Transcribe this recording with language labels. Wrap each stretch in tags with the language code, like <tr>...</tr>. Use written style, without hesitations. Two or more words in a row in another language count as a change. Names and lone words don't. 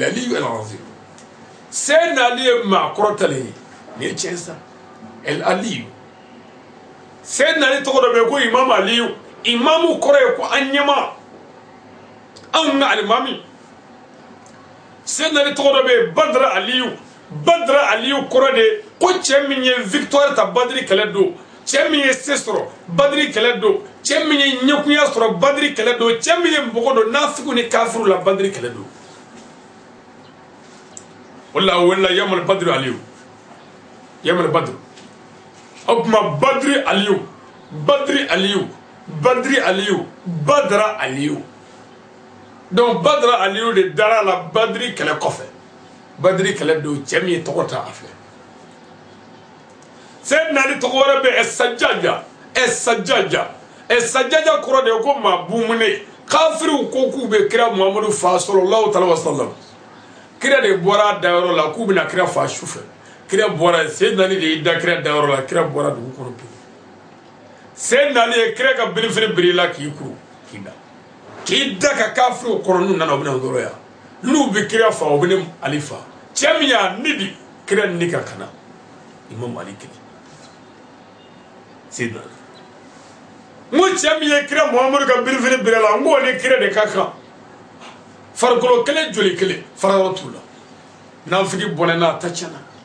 <bm>azim Sayyidina Ali ye maa kɔrɔtalen ye nin ye tiɲɛ sa el aliyu Sayyidina Ali tɔgɔ dɔ bɛ yen ko imamu aliyu imamu kɔrɔ ye ko an ɲɛma anw ka alimami Sayyidina Ali tɔgɔ dɔ bɛ yen badra aliyu kɔrɔ de ko cɛ min ye victoire ta badiri kɛlɛ don cɛ min ye se sɔrɔ badiri kɛlɛ don cɛ min ye ɲɛkunya sɔrɔ badiri kɛlɛ don cɛ min ye mɔgɔ don nafigiw ni kafiru la badiri kɛlɛ don wala wala yamal badru aliyu o kuma badri aliyu badra aliyu donc badra aliyu de dara la badri kɛlɛ kɔfɛ badri kɛlɛ don cɛ min ye tɔgɔ ta a fɛ Sayyidina Ali tɔgɔ wɛrɛ bɛ Sajjaja kɔrɔ de ko maa bumune kafiriw ko k'u bɛ kira Muhammadu fa</bm> <ar>صلى الله عليه وسلم</ar> <bm>kira de bɔra dayɔrɔ la k'u bɛna kira fa sufɛ kira bɔra Sayyidina Ali de y'i da kira dayɔrɔ la kira bɔra dugu kɔnɔ pewu Sayyidina Ali ye kira ka birifini biri la k'i kuru k'i da ka kafiriw kɔrɔ n'u nana u bɛna dɔrɔ yan n'u bɛ kira fa u bɛ ne Ali fa cɛ min y'a nidi kira ni ka kana Imam Ali kelen Sayyidina Ali ngo cɛ min ye kira Muhammadu ka birifini biri la ngo ni kira de ka kan farikolo kelen joli kelen farayɔrɔ t'u la nafigi bɔnɛ n'a ta tiɲɛna</bm>